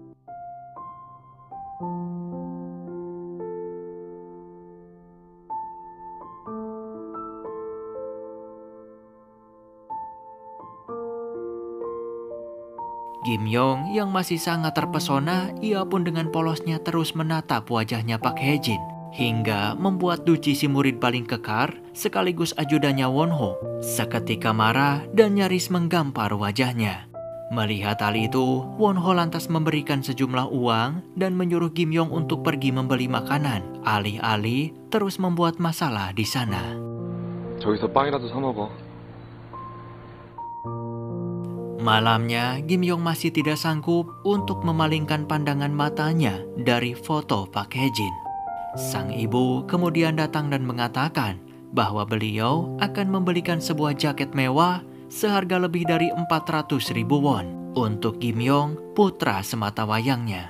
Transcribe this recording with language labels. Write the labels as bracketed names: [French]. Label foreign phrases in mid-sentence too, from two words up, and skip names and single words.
[Indonesian] Kim Yong yang masih sangat terpesona, ia pun dengan polosnya terus menatap wajahnya Park Hae-jin, hingga membuat Duci si murid paling kekar sekaligus ajudannya Won-ho seketika marah dan nyaris menggampar wajahnya. Melihat hal itu, Won-ho lantas memberikan sejumlah uang dan menyuruh Kim Yong untuk pergi membeli makanan, alih-alih terus membuat masalah di sana. [Korean] 저기서 빵이라도 사 먹어. [Indonesian] Malamnya, Kim Yong masih tidak sanggup untuk memalingkan pandangan matanya dari foto Park Hae-jin. Sang ibu kemudian datang dan mengatakan bahwa beliau akan membelikan sebuah jaket mewah seharga lebih dari 400.000 won untuk Kim Yong, putra sematawayangnya.